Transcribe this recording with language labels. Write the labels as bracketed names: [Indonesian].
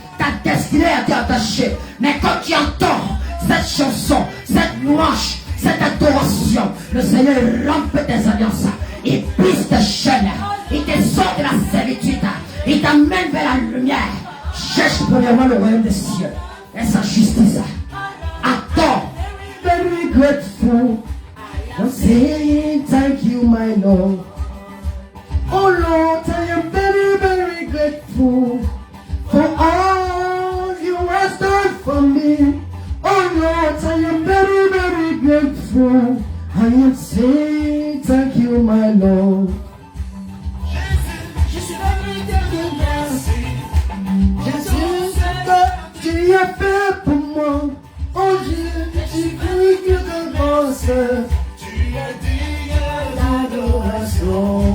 [French] Ta destinée a été attachée. Mais quand tu entends cette chanson, cette louange, cette adoration, le Seigneur rompt tes alliances. Il brise tes chaînes. Il te sort de la servitude. Il t'amène vers la lumière. Cherche premièrement le royaume des cieux et sa justice. Attends. [English] Very grateful. I'm saying thank you, my Lord. Oh Lord, I am very, very grateful for all you have done for me. Oh Lord, I am very, very grateful. I am saying thank you, my Lord. [French] Je suis venu te dire merci. Jésus, ce que tu as fait pour moi. Oh Dieu, je suis venu te grâce. Tu as dit l'adoration.